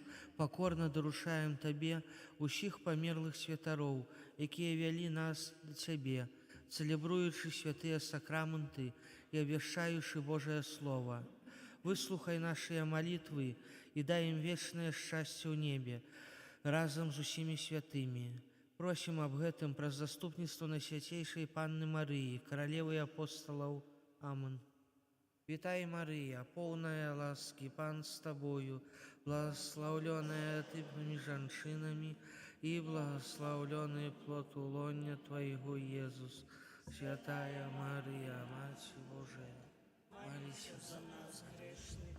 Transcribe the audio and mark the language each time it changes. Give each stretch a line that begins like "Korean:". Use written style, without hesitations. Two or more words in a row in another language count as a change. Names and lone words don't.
Belarusian: Пакорна даручаем Табе усіх памерлых святароў, якія вялі нас да Цябе, цэлебруючы святыя сакрамэнты і абвяшчаючы Божае Слово. Выслухай нашыя малітвы і дай ім вечнае шчасце ў небе, разам з усімі святымі. Просім аб гэтым праз заступніцтва Найсвяцейшай Панны Марыі, каралевы апосталаў.
Russian: Амин. Вітай, Мария, полная ласки, Пан с тобою, благословленная ты между женщинами, и благословленный плод лона Твоего, Иисус. Святая Мария, Мать Божия, молись за нас грешных,